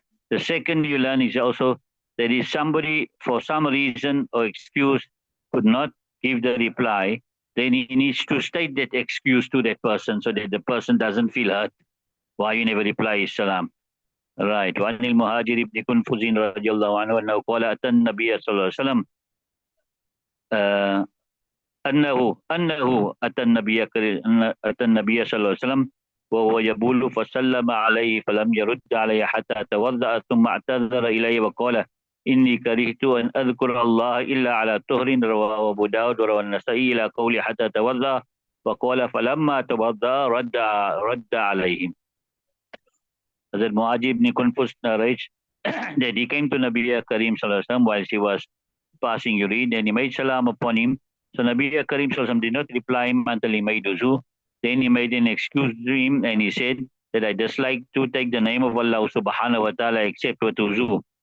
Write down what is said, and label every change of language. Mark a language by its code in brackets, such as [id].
[en] The second you learn is also that if somebody for some reason or excuse could not give the reply, then he needs to state that excuse to that person so that the person doesn't feel hurt why you never reply his salam. Right. [ar] وعن المهاجر بن كنفذ رضي الله عنه أنه قال أتى النبي صلى الله عليه وسلم أنه أتى النبي صلى الله عليه وسلم وهو يبول فسلم عليه فلم يرد عليه حتى توضأ ثم اعتذر إليه وقال إني كرهت أن أذكر الله إلا على طهر رواه أبو داود وروى النسائي إلى قوله حتى توضأ وقال فلما توضأ رد عليهم. [en] Hazrat Muajib ibn Kunfus narrates that he came to Nabi Karim Sallallahu Alaihi Wasallam while he was passing urine, and he made salam upon him. So Nabi Karim Sallallahu Alaihi Wasallam did not reply him until he made wuzu. Then he made an excuse to him and he said that I dislike to take the name of Allah subhanahu wa ta'ala except with wuzu.